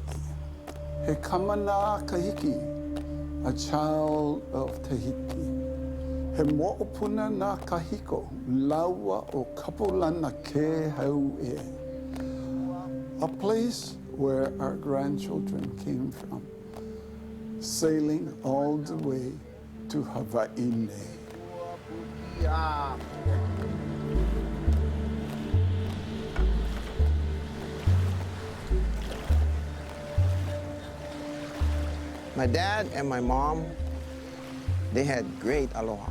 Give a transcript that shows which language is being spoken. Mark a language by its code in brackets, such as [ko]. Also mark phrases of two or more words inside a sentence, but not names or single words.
[haw] He kamana kahiki, [en] a child of Tahiti. [haw] He mo'opuna na kahiko, laua o kapolana ke hau e. [en] A place where our grandchildren came from, sailing all the way to Hawaii. My dad and my mom, they had great aloha.